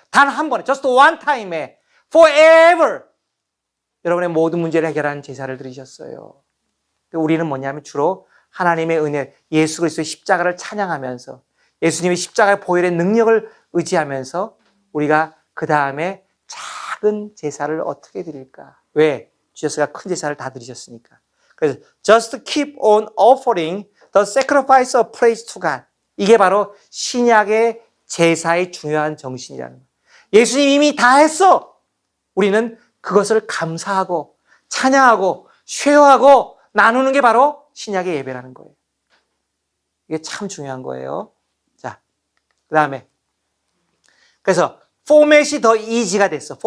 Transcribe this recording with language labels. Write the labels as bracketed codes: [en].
[ko] 단 한 번에, [en] just one time [ko] 에, [en] forever. [ko] 여러분의 모든 문제를 해결하는 제사를 드리셨어요. 우리는 뭐냐면 주로 하나님의 은혜, 예수 그리스도의 십자가를 찬양하면서 예수님의 십자가의 보혈의 능력을 의지하면서 우리가 그 다음에 작은 제사를 어떻게 드릴까? 왜? 주여스가 큰 제사를 다 드리셨으니까. 그래서 [en] just keep on offering the sacrifice of praise to God. [ko] 이게 바로 신약의 제사의 중요한 정신이라는 거예요. 예수님이 이미 다 했어. 우리는 그것을 감사하고 찬양하고 쉐어하고 나누는 게 바로 신약의 예배라는 거예요. 이게 참 중요한 거예요. 자, 그 다음에 그래서 포맷이 더 이지가 됐어.